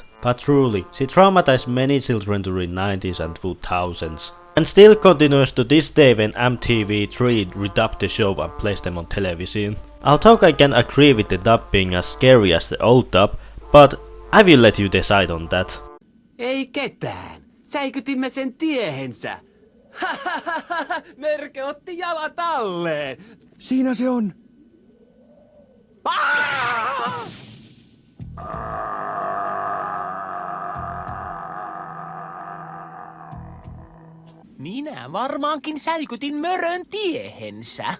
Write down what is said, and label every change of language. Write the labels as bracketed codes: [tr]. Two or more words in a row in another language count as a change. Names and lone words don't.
[en] But truly, she traumatized many children during 90s and 2000s. And still continues to this day when MTV3 redubbed the show and placed them on television. Although I can agree with the dub being as scary as the old dub, but I will let you decide on that. [fi] Ei ketään. Säikytimme sen tiehensä. Merke otti jalat alleen. Siinä se on. Minä varmaankin säikytin mörön tiehensä.